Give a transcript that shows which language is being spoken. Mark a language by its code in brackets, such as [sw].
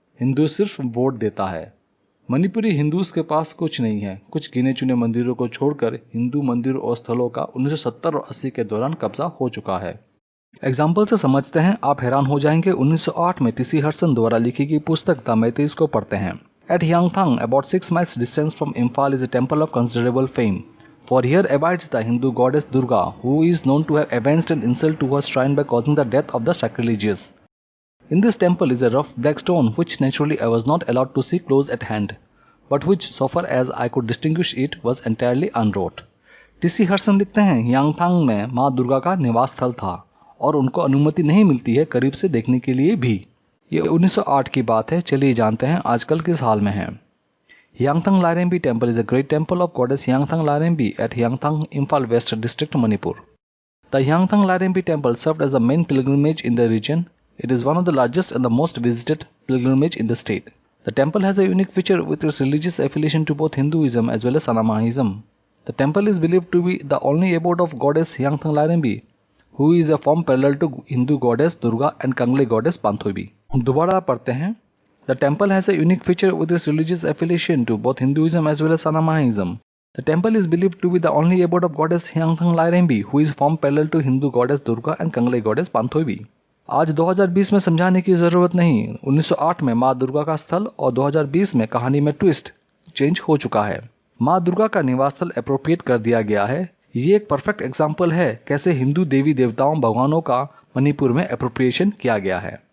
[hi] हिंदू सिर्फ वोट देता है। मणिपुरी हिंदूज के पास कुछ नहीं है। कुछ गिने चुने मंदिरों को छोड़कर हिंदू मंदिरों और स्थलों का 1970 और 80 के दौरान कब्जा हो चुका है। एग्जाम्पल से समझते हैं, आप हैरान हो जाएंगे। 1908 में टीसी हडसन द्वारा लिखी गई पुस्तक द मैतेइज को पढ़ते हैं। [en] At Yangthang, about 6 miles distance from Imphal, is a temple of considerable fame. For here abides the Hindu goddess Durga, who is known to have avenged an insult to her shrine by causing the death of the sacrilegious. In this temple is a rough black stone which naturally I was not allowed to see close at hand, but which, so far as I could distinguish it, was entirely unwrought. [hi] TC Hudson लिखते हैं, यांगथांग में माँ दुर्गा का निवास स्थल था और उनको अनुमति नहीं मिलती है करीब से देखने के लिए भी। ये 1908 की बात है। चलिए जानते हैं आजकल किस हाल में है। [en] Yangthang Lairembi temple is a great temple of goddess Yangthang Lairembi at Yangthang, Imphal west district, Manipur. The Yangthang Lairembi temple served as the main pilgrimage in the region. It is one of the largest and the most visited pilgrimage in the state. The temple has a unique feature with its religious affiliation to both Hinduism as well as Sanamahism. The temple is believed to be the only abode of goddess Yangthang Larenbi, who is a form parallel to Hindu goddess Durga and Kangle goddess Panthobi. [hi] दोबारा पढ़ते हैं। [en] The temple has a unique feature with its religious affiliation to both Hinduism as well as Sanamahism. The temple is believed to be the only abode of goddess Yangthang Larenbi, who is form parallel to Hindu goddess Durga and Kangle goddess Panthobi. [hi] आज 2020 में समझाने की जरूरत नहीं। 1908 में माँ दुर्गा का स्थल और 2020 में कहानी में ट्विस्ट चेंज हो चुका है। माँ दुर्गा का निवास स्थल एप्रोप्रिएट कर दिया गया है। ये एक परफेक्ट एग्जाम्पल है कैसे हिंदू देवी देवताओं भगवानों का मणिपुर में एप्रोप्रिएशन किया गया है।